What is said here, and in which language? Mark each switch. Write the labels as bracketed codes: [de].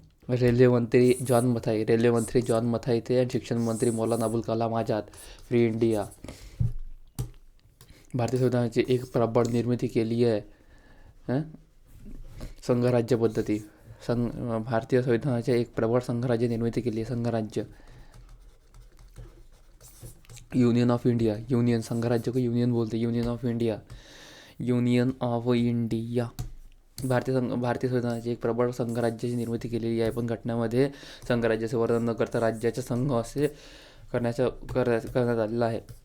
[hi] Railway मंत्री John Mathai थे, and शिक्षण मंत्री मौलाना अबुल कलाम आज़ाद, फ्री इंडिया। [mr] भारतीय संविधानाची एक प्रबळ निर्मिती केली आहे संघराज्य पद्धती। भारतीय संविधानाच्या एक प्रबळ संघराज्य निर्मिती केली आहे, संघराज्य। [hi] यूनियन ऑफ इंडिया, संघराज्य को यूनियन बोलते, यूनियन ऑफ इंडिया। [mr] भारतीय संविधानाची एक प्रबळ संघराज्याची निर्मिती केलेली आहे, पण घटनेमध्ये संघराज्याचे वर्णन न करता राज्याचा संघ असे करण्यात आलेला आहे।